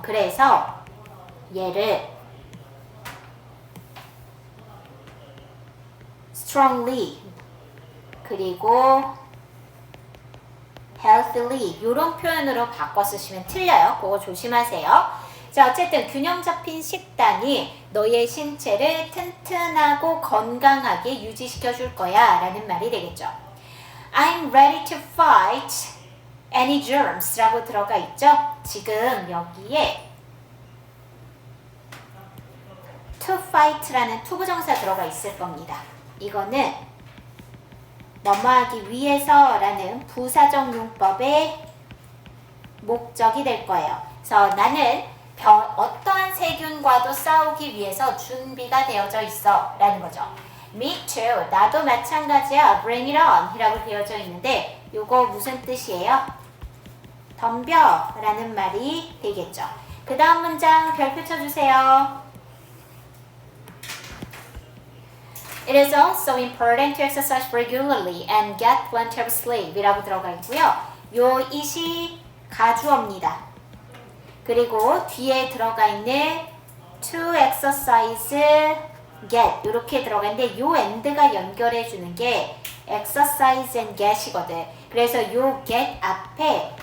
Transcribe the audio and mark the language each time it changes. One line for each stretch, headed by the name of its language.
Korean: 그래서 얘를 strongly 그리고 healthily 이런 표현으로 바꿔 쓰시면 틀려요. 그거 조심하세요. 자, 어쨌든 균형 잡힌 식단이 너의 신체를 튼튼하고 건강하게 유지시켜 줄 거야 라는 말이 되겠죠.
English: I'm ready to fight any germs
Korean: 라고 들어가 있죠. 지금 여기에 to fight 라는 투부정사 들어가 있을 겁니다. 이거는 넘어가기 위해서 라는 부사적 용법의 목적이 될 거예요. 그래서 나는 어떠한 세균과도 싸우기 위해서 준비가 되어져 있어 라는 거죠.
English: Me too.
Korean: 나도 마찬가지야.
English: Bring it on
Korean: 이라고 되어져 있는데 요거 무슨 뜻이에요? 덤벼 라는 말이 되겠죠. 그 다음 문장 별표 쳐주세요.
English: It is also important to exercise regularly and get plenty of sleep
Korean: 이라고 들어가 있고요. 요 it이 가주어입니다. 그리고 뒤에 들어가 있는 to exercise, get 이렇게 들어가 있는데 요 and가 연결해 주는 게 exercise and get이거든. 그래서 요 get 앞에